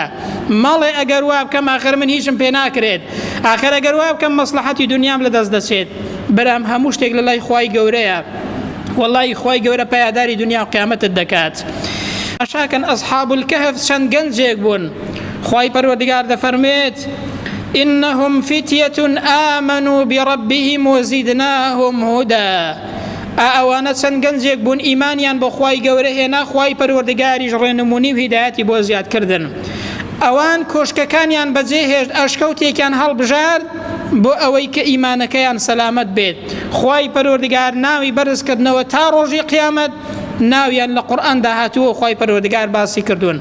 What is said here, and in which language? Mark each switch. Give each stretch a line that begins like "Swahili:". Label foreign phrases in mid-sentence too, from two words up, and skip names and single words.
Central Kurdish: ماڵێ ئەگەر وا بکەم ئاخر من هیچم پێ ناکرێت، ئاخر ئەگەر وا بکەم مەسلحەتی دنیام لە دەست دەچێت. برام هەموو شتێک لە لای خوای گەورەیە، واللهی خوای گەورە پایداری دنیا و قیامەتت دەکات. ئەشاکەن ئەصحاب الكهف چەند گەنجێک بوون. خوای پەروەردگار دەفەرمێت
Arabic: إنهم فتية آمنوا بربهم وزدناهم هدى.
Central Kurdish: ئەوانە چەند گەنجێک بوون ئیمانیان بۆ خوای گەورە هێنا، خوای پەروەردگاریش ڕێنمونی و هیدایەتی بۆ زیادکردن. ئەوان کۆشکەکانیان بەجێهێشت، ئەشکەوتێکیان هەڵبژارد بۆ ئەوەی کە ئیمانەکەیان سەلامەت بێت. خوای پەروەردگار ناوی بەرزکردنەوە تا ڕۆژی قیامەت، ناویان لە قورئاندا هاتووە، خوای پەروەردگار باسی کردوون.